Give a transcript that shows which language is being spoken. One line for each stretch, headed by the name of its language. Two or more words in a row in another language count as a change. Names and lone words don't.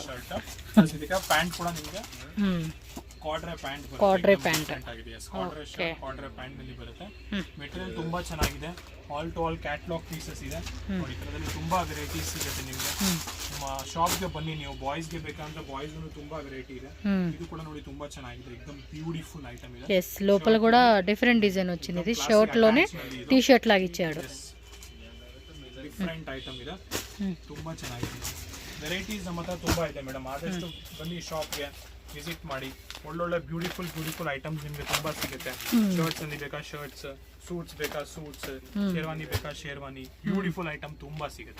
Kannada: ಇದಕ್ಕೆ ಪ್ಯಾಂಟ್ ಕೂಡ ನಿಮಗೆ
English: corduroy pant
Kannada: ಆಗಿದೆ.
English: corduroy pant
Kannada: ನಲ್ಲಿ ಬರುತ್ತೆ. ಮೆಟೀರಿಯಲ್ ತುಂಬಾ ಚೆನ್ನಾಗಿದೆ.
English: all to all catalog pieces
Kannada: ಇದೆ ನೋಡಿ. ಇದರಲ್ಲಿ ತುಂಬಾ ವೆರೈಟೀಸ್ ಸಿಗುತ್ತೆ ನಿಮಗೆ. ನಿಮ್ಮ ಶಾಪ್ಗೆ ಬನ್ನಿ ನೀವು. ಬಾಯ್ಸ್ಗೆ ಬೇಕಂದ್ರೆ ಬಾಯ್ಸ್ ತುಂಬಾ ವೆರೈಟಿ ಇದೆ. ಇದು ಕೂಡ ನೋಡಿ ತುಂಬಾ ಚೆನ್ನಾಗಿದೆ, ಎಕ್ದಮ್
English: beautiful item
Kannada: ಇದೆ.
Telugu: ఎస్, లోపల కూడా
English: different design
Telugu: వచ్చింది. ఇది షర్ట్ లోనే
English: T shirt
Telugu: లాగా ఇచ్చాడు.
English: different item
Kannada: ಇದೆ, ತುಂಬಾ ಚೆನ್ನಾಗಿದೆ. ವೆರೈಟೀಸ್ ನಮ್ಮ ಹತ್ರ ತುಂಬಾ ಇದೆ ಮೇಡಮ್. ಆದಷ್ಟು ಬನ್ನಿ ಶಾಪ್ಗೆ, ವಿಸಿಟ್ ಮಾಡಿ. ಒಳ್ಳೊಳ್ಳೆ
English: beautiful items
Kannada: ನಿಮಗೆ ತುಂಬಾ ಸಿಗುತ್ತೆ. ಶರ್ಟ್ಸ್ ಅಲ್ಲಿ ಬೇಕಾ ಶರ್ಟ್ಸ್, ಸೂಟ್ಸ್ ಬೇಕಾ ಸೂಟ್ಸ್, ಶೇರ್ವಾನಿ ಬೇಕಾ ಶೇರ್ವಾನಿ,
English: beautiful item
Kannada: ತುಂಬಾ ಸಿಗುತ್ತೆ.